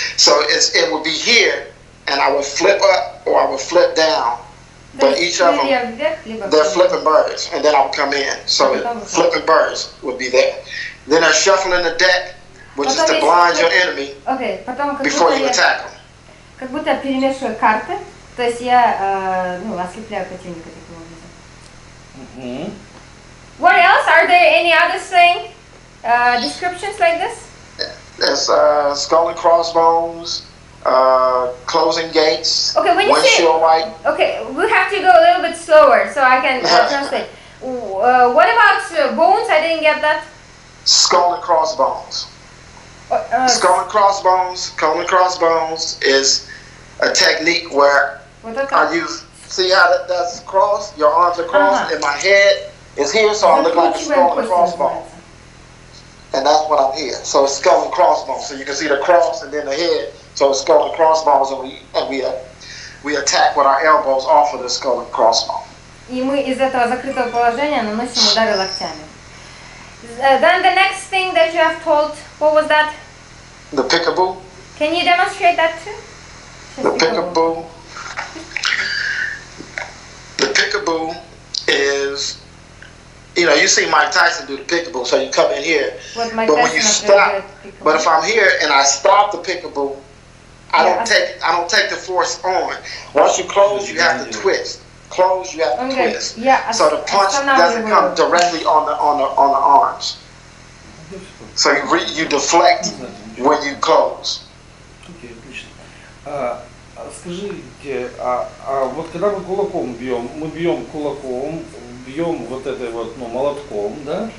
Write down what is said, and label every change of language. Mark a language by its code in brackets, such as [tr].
[en] So it would be here, and I would flip up or I would flip down. But each of them, they're flipping birds, and then I would come in. So flipping birds would be there. Then they're shuffling the deck, which is to blind your enemy before you attack them. [ru] Как будто я перемешиваю карты, то есть я ослепляю противника таким образом. [en] What else? Are there any other thing descriptions like this? There's skull and crossbones. Closing gates. Okay, when you say okay, we have to go a little bit slower so I can translate. What about bones? I didn't get that. Skull and crossbones. Skull and crossbones is a technique where I use. See how that's crossed? Your arms are crossed, and my head is here, so I look like a skull and crossbones. And that's what I'm here. So it's skull and crossbones. So you can see the cross and then the head. So it's skull and crossbones, and we attack with our elbows off of the skull and crossbone. [ru] И мы из этого закрытого положения наносим удары локтями. [en] Then the next thing that you have told, what was that? The peekaboo. Can you demonstrate that too? The peekaboo. The peekaboo is, you see Mike Tyson do the peekaboo, so you come in here. But when you stop, but if I'm here and I stop the peekaboo, I don't take the force on. Once you close, you have to twist. Close, you have to twist. Yeah, so the punch doesn't come directly on the arms. So you deflect when you close. [ru] Окей, отлично. Скажите, вот когда мы кулаком бьем, мы бьем кулаком, бьем вот этой вот, молотком, да?